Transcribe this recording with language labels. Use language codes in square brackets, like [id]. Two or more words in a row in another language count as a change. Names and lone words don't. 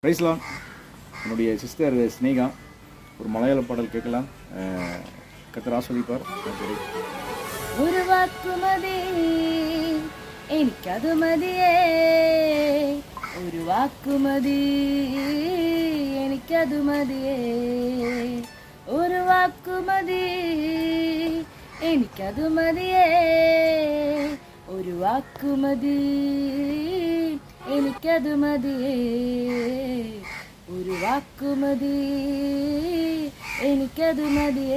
[ta] பிரைஸ்லாம். என்னுடைய சிஸ்டர் ஸ்னேகா ஒரு மலையாள பாடல் கேட்கலாம். கர்த்தர் ஆஸ்வதிப்பார். [ml] ഒരു വാക്കുമതി എനിക്കത് മതിയേ, ഒരു വാക്കുമതി എനിക്കത് മതിയേ, ഒരു വാക്കുമതി എനിക്കത് മതിയേ, ഒരു വാക്കുമതി എനിക്കത് മതിയേ, ഒരു വാക്കുമതി എനിക്കത് മതിയേ.